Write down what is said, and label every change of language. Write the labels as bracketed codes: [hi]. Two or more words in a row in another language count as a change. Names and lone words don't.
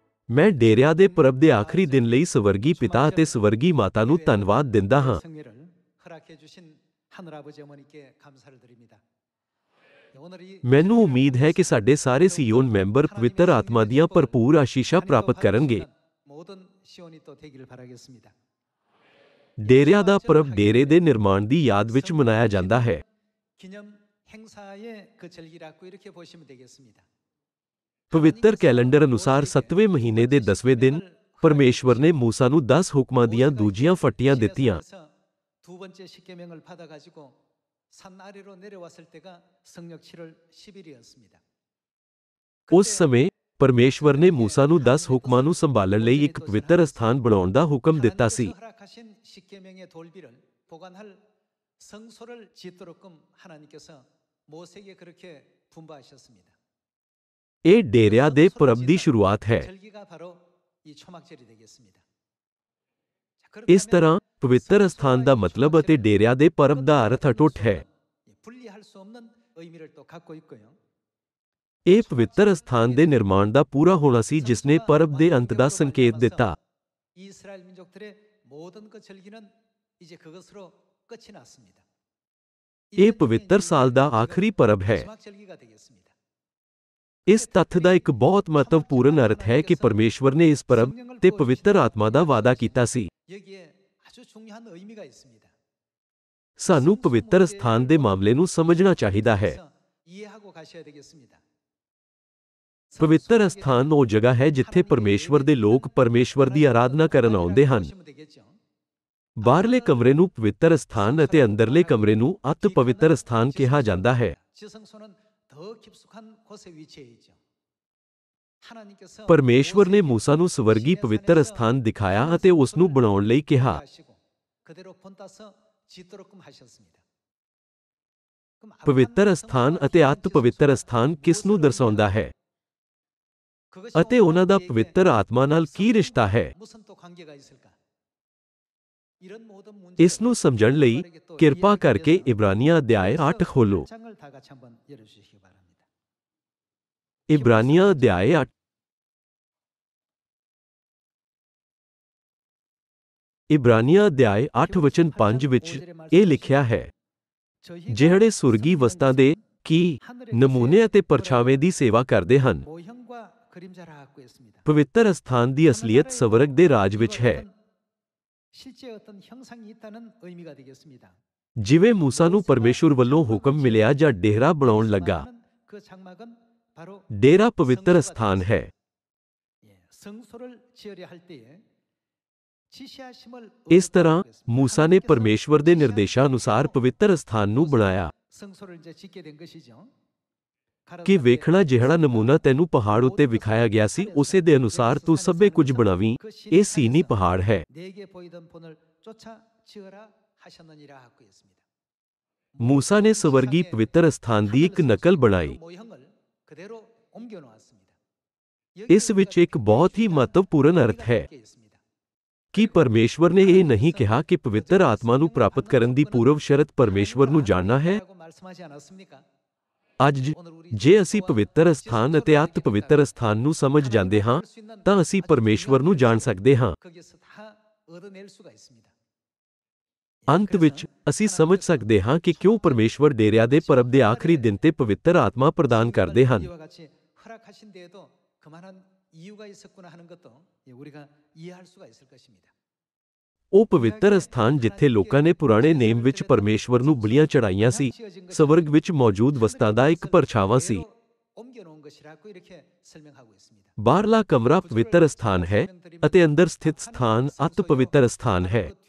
[pa] मैं ਡੇਰਿਆਂ ਦੇ ਪੁਰਬ ਦੇ ਆਖਰੀ ਦਿਨ ਲਈ ਸਵਰਗੀ ਪਿਤਾ ਅਤੇ ਸਵਰਗੀ ਮਾਤਾ ਨੂੰ ਧੰਨਵਾਦ ਦਿੰਦਾ ਹਾਂ। [ko] 성례를 허락해 주신 하늘아버지 어머니께 감사를 드립니다. 오늘 이 [pa] ਮੈਨੂੰ ਉਮੀਦ ਹੈ ਕਿ ਸਾਡੇ ਸਾਰੇ ਸੀਓਨ ਮੈਂਬਰ ਪਵਿੱਤਰ ਆਤਮਾ ਦੀਆਂ ਭਰਪੂਰ ਆਸ਼ੀਸ਼ਾਂ ਪ੍ਰਾਪਤ ਕਰਨਗੇ। [ko] 모든 시온이 또 되기를 바라겠습니다. [pa] ਡੇਰਿਆਂ ਦਾ ਪੁਰਬ ਡੇਰੇ ਦੇ ਨਿਰਮਾਣ ਦੀ ਯਾਦ ਵਿੱਚ ਮਨਾਇਆ ਜਾਂਦਾ ਹੈ। [ko] 기념 행사의 그 절기라고 이렇게 보시면 되겠습니다. [pa] ਪਵਿੱਤਰ ਕੈਲੰਡਰ ਅਨੁਸਾਰ 7ਵੇਂ ਮਹੀਨੇ ਦੇ 10ਵੇਂ ਦਿਨ ਪਰਮੇਸ਼ਵਰ ਨੇ ਮੂਸਾ ਨੂੰ 10 ਹੁਕਮਾਂ ਦੀਆਂ ਦੂਜੀਆਂ ਫੱਟੀਆਂ ਦਿੱਤੀਆਂ। [ko] 두 번째 십계명을 받아 가지고 산 아래로 내려왔을 때가 성령 7월 10일이었습니다. [pa] ਉਸ ਸਮੇਂ ਪਰਮੇਸ਼ਵਰ ਨੇ ਮੂਸਾ ਨੂੰ 10 ਹੁਕਮਾਂ ਨੂੰ ਸੰਭਾਲਣ ਲਈ ਇੱਕ ਪਵਿੱਤਰ ਅਸਥਾਨ ਬਣਾਉਣ ਦਾ ਹੁਕਮ ਦਿੱਤਾ ਸੀ। [ko] 허락하신 십계명의 돌비를 보관할 성소를 짓도록끔 하나님께서 모세에게 그렇게 분부하셨습니다. [pa] ਇਹ ਡੇਰਿਆਂ ਦੇ ਪੁਰਬ ਦੀ ਸ਼ੁਰੂਆਤ ਹੈ। [ko] 절기가 바로 이 초막절이 되겠습니다. [pa] ਇਸ ਤਰ੍ਹਾਂ ਪਵਿੱਤਰ ਅਸਥਾਨ ਦਾ ਮਤਲਬ ਅਤੇ ਡੇਰਿਆਂ ਦੇ ਪੁਰਬ ਦਾ ਅਰਥ ਅਟੁੱਟ ਹੈ। [ko] 분리할 수 없는 의미를 또 갖고 있고요. [pa] ਇਹ ਪਵਿੱਤਰ ਅਸਥਾਨ ਦੇ ਨਿਰਮਾਣ ਦਾ ਪੂਰਾ ਹੋਣਾ ਸੀ ਜਿਸ ਨੇ ਪੁਰਬ ਦੇ ਅੰਤ ਦਾ ਸੰਕੇਤ ਦਿੱਤਾ। [ko] 이스라엘 민족들의 모든 그 절기는 이제 그것으로 끝이 났습니다. [pa] ਇਹ ਪਵਿੱਤਰ ਸਾਲ ਦਾ ਆਖਰੀ ਪੁਰਬ ਹੈ। [ko] 마지막 절기가 되겠습니다. [pa] ਇਸ ਤੱਥ ਦਾ ਇੱਕ ਬਹੁਤ ਮਹੱਤਵਪੂਰਨ ਅਰਥ ਹੈ ਕਿ ਪਰਮੇਸ਼ਵਰ ਨੇ ਇਸ ਪੁਰਬ ਤੇ ਪਵਿੱਤਰ ਆਤਮਾ ਦਾ ਵਾਅਦਾ ਕੀਤਾ ਸੀ। [ko] 여기에 아주 중요한 의미가 있습니다. [pa] ਸਾਨੂੰ ਪਵਿੱਤਰ ਸਥਾਨ ਦੇ ਮਾਮਲੇ ਨੂੰ ਸਮਝਣਾ ਚਾਹੀਦਾ ਹੈ। [ko] 이해하고 가셔야 되겠습니다. [pa] ਪਵਿੱਤਰ ਸਥਾਨ ਉਹ ਜਗ੍ਹਾ ਹੈ ਜਿੱਥੇ ਪਰਮੇਸ਼ਵਰ ਦੇ ਲੋਕ ਪਰਮੇਸ਼ਵਰ ਦੀ ਆਰਾਧਨਾ ਕਰਨ ਆਉਂਦੇ ਹਨ। ਬਾਹਰਲੇ ਕਮਰੇ ਨੂੰ ਪਵਿੱਤਰ ਸਥਾਨ ਅਤੇ ਅੰਦਰਲੇ ਕਮਰੇ ਨੂੰ ਅਤਿ ਪਵਿੱਤਰ ਸਥਾਨ ਕਿਹਾ ਜਾਂਦਾ ਹੈ। [ko] 지성소는 더 깊숙한 곳에 위치해 있죠. 하나님께서 [pa] ਪਰਮੇਸ਼ਵਰ ਨੇ ਮੂਸਾ ਨੂੰ ਸਵਰਗੀ ਪਵਿੱਤਰ ਸਥਾਨ ਦਿਖਾਇਆ ਅਤੇ ਉਸ ਨੂੰ ਬਣਾਉਣ ਲਈ ਕਿਹਾ। [ko] 그대로 본따서 짓도록끔 하셨습니다. [pa] ਪਵਿੱਤਰ ਸਥਾਨ ਅਤੇ ਅਤਿ ਪਵਿੱਤਰ ਸਥਾਨ ਕਿਸ ਨੂੰ ਦਰਸਾਉਂਦਾ ਹੈ ਅਤੇ ਉਹਨਾਂ ਦਾ ਪਵਿੱਤਰ ਆਤਮਾ ਨਾਲ ਕੀ ਰਿਸ਼ਤਾ ਹੈ? [ko] 무슨 또 관계가 있을까? 이런 모든 [pa] ਇਸ ਨੂੰ ਸਮਝਣ ਲਈ ਕਿਰਪਾ ਕਰਕੇ ਇਬਰਾਨੀਆਂ ਅਧਿਆਇ 8 ਖੋਲੋ। [ko] 장을 다 같이 한번 열어 주시기 바랍니다. [pa] ਇਬਰਾਨੀਆਂ ਅਧਿਆਇ 8। ਇਬਰਾਨੀਆਂ ਅਧਿਆਇ 8 ਵਚਨ 5 ਵਿੱਚ ਇਹ ਲਿਖਿਆ ਹੈ, ਜਿਹੜੇ ਸੁਰਗੀ ਵਸਤਾਂ ਦੇ ਕੀ ਨਮੂਨੇ ਅਤੇ ਪਰਛਾਵੇਂ ਦੀ ਸੇਵਾ ਕਰਦੇ ਹਨ। [ko] 모형과 그림자라 갖고 있습니다. [pa] ਪਵਿੱਤਰ ਸਥਾਨ ਦੀ ਅਸਲੀਅਤ ਸਵਰਗ ਦੇ ਰਾਜ ਵਿੱਚ ਹੈ। [ko] 실제 어떤 형상이 있다는 의미가 되겠습니다. [pa] ਜਿਵੇਂ ਮੂਸਾ ਨੂੰ ਪਰਮੇਸ਼ੁਰ ਵੱਲੋਂ ਹੁਕਮ ਮਿਲਿਆ ਜਾਂ ਡੇਰਾ ਬਣਾਉਣ ਲੱਗਾ। [ko] 그 장막은 바로 [pa] ਡੇਰਾ ਪਵਿੱਤਰ ਸਥਾਨ ਹੈ। [ko] 성소를 지으려 할 때에 지시하심을 [pa] ਇਸ ਤਰ੍ਹਾਂ ਮੂਸਾ ਨੇ ਪਰਮੇਸ਼ਵਰ ਦੇ ਨਿਰਦੇਸ਼ਾਂ ਅਨੁਸਾਰ ਪਵਿੱਤਰ ਸਥਾਨ ਨੂੰ ਬਣਾਇਆ। [ko] 성소를 이제 짓게 된 것이죠. [pa] ਕਿ ਵੇਖਣਾ ਜਿਹੜਾ ਨਮੂਨਾ ਤੈਨੂੰ ਪਹਾੜ ਉੱਤੇ ਵਿਖਾਇਆ ਗਿਆ ਸੀ ਉਸੇ ਦੇ ਅਨੁਸਾਰ ਤੂੰ ਸਭੇ ਕੁਝ ਬਣਾਵੀਂ। ਇਹ ਸੀਨੀ ਪਹਾੜ ਹੈ। [ko] 내게 보이던 본을 쫓아 지으라 하셨느니라 하고 있습니다. [pa] ਮੂਸਾ ਨੇ ਸਵਰਗੀ ਪਵਿੱਤਰ ਸਥਾਨ ਦੀ ਇੱਕ ਨਕਲ ਬਣਾਈ। [ko] 모형을 그대로 옮겨 놓았습니다. [pa] ਇਸ ਵਿੱਚ ਇੱਕ ਬਹੁਤ ਹੀ ਮਹੱਤਵਪੂਰਨ ਅਰਥ ਹੈ ਕਿ ਪਰਮੇਸ਼ਵਰ ਨੇ ਇਹ ਨਹੀਂ ਕਿਹਾ ਕਿ ਪਵਿੱਤਰ ਆਤਮਾ ਨੂੰ ਪ੍ਰਾਪਤ ਕਰਨ ਦੀ ਪੂਰਵ ਸ਼ਰਤ ਪਰਮੇਸ਼ਵਰ ਨੂੰ ਜਾਣਨਾ ਹੈ। ਅੱਜ ਜੇ ਅਸੀਂ ਪਵਿੱਤਰ ਸਥਾਨ ਅਤੇ ਅਤਿ ਪਵਿੱਤਰ ਸਥਾਨ ਨੂੰ ਸਮਝ ਜਾਂਦੇ ਹਾਂ ਤਾਂ ਅਸੀਂ ਪਰਮੇਸ਼ਵਰ ਨੂੰ ਜਾਣ ਸਕਦੇ ਹਾਂ। ਅੰਤ ਵਿੱਚ ਅਸੀਂ ਸਮਝ ਸਕਦੇ ਹਾਂ ਕਿ ਕਿਉਂ ਪਰਮੇਸ਼ਵਰ ਡੇਰਿਆਂ ਦੇ ਪੁਰਬ ਦੇ ਆਖਰੀ ਦਿਨ ਤੇ ਪਵਿੱਤਰ ਆਤਮਾ ਪ੍ਰਦਾਨ ਕਰਦੇ ਹਨ। 이유가 있었구나 하는 것도 우리가 이해할 수가 있을 것입니다. ਉਹ ਪਵਿੱਤਰ ਸਥਾਨ ਜਿੱਥੇ ਲੋਕਾਂ ਨੇ ਪੁਰਾਣੇ ਨੇਮ ਵਿੱਚ ਪਰਮੇਸ਼ਵਰ ਨੂੰ ਬਲੀਆਂ ਚੜਾਈਆਂ ਸੀ, ਸਵਰਗ ਵਿੱਚ ਮੌਜੂਦ ਵਸਤਾਂ ਦਾ ਇੱਕ ਪਰਛਾਵਾਂ ਸੀ। ਬਾਹਰਲਾ ਕਮਰਾ ਪਵਿੱਤਰ ਸਥਾਨ ਹੈ ਅਤੇ ਅੰਦਰ ਸਥਿਤ ਸਥਾਨ ਅਤਿ ਪਵਿੱਤਰ ਸਥਾਨ ਹੈ।